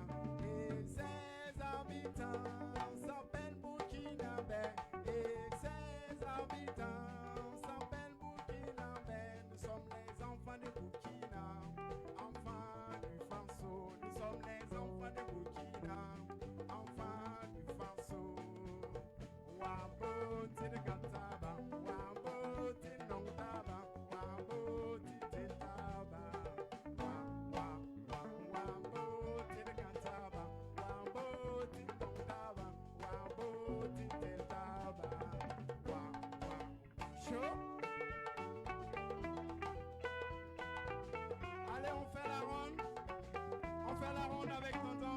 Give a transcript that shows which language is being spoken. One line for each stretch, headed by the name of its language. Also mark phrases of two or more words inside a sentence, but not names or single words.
French: Et ses habitants s'appellent Burkinabé. Et ses habitants s'appellent Burkinabé. Nous sommes les enfants de Burkina, enfants du Faso. Nous sommes les enfants de Burkina, enfants du Faso.
Mossi: Wabo tine kataba, wabo tine nongtaba, wabo tine taba, wabo tine kataba, wabo tine nongtaba, wabo tine taba, chaud.
French: Allez, on fait la ronde. On fait la ronde avec tonton.